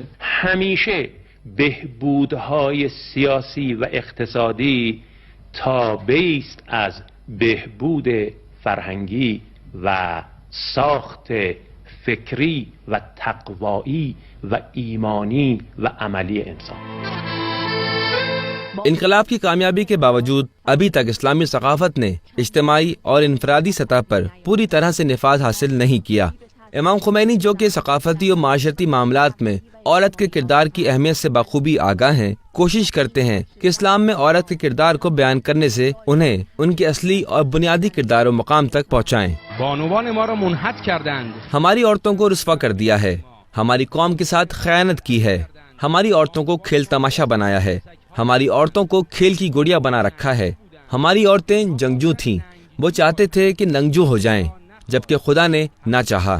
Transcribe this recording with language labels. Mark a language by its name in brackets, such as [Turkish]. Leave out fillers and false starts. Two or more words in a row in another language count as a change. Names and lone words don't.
[Persian] همیشه بهبودهای سیاسی و اقتصادی تابعی است از بهبود فرهنگی و ساخت فکری و تقوایی و ایمانی و عملی انسان. [Urdu] انقلاب کی کامیابی کے باوجود ابھی تک اسلامی ثقافت نے اجتماعی اور انفرادی سطح پر پوری طرح سے نفاذ حاصل نہیں کیا. امام خمینی جو کہ ثقافتی اور معاشرتی معاملات میں عورت کے کردار کی اہمیت سے بخوبی آگاہ ہیں، کوشش کرتے ہیں کہ اسلام میں عورت کے کردار کو بیان کرنے سے انہیں ان کے اصلی اور بنیادی کردار و مقام تک پہنچائیں. [Persian] بانوان ما را منحط کردند. [Urdu] ہماری عورتوں کو رسوا کر دیا ہے، ہماری قوم کے ساتھ خیانت کی ہے، ہماری عورتوں کو کھیل تماشا بنایا ہے، ہماری عورتوں کو کھیل کی گڑیا بنا رکھا ہے. ہماری عورتیں جنگجو تھیں، وہ چاہتے تھے کہ ننگجو ہو جائیں جبکہ خدا نے نہ چاہا.